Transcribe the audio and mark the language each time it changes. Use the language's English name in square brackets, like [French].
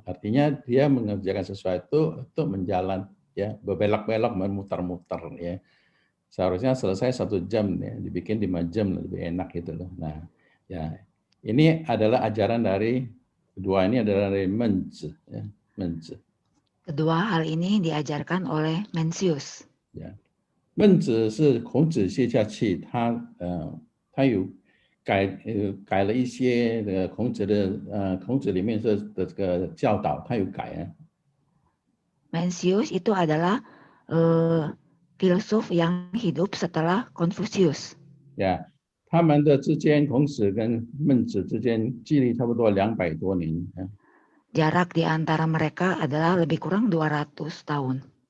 [Indonesian] Artinya dia mengerjakan sesuatu untuk menjalan, ya, berbelok-belok, memutar-mutar, ya. Seharusnya selesai 1 jam, ya, dibikin 5 jam lebih enak gitu loh. Nah, ya, ini adalah ajaran dari kedua ini adalah dari Menzi, ya, Menzi. Kedua hal ini diajarkan oleh Mencius. [Chinese] Ya, 孟子是孔子接下去，他有改了一些孔子里面的这个教导，他有改啊。 [Indonesian] Mencius itu adalah filsuf yang hidup setelah Confucius. [Chinese] 呀，他们的之间，孔子跟孟子之间距离差不多200多年。 [Indonesian] Jarak di antara mereka adalah lebih kurang 200 tahun.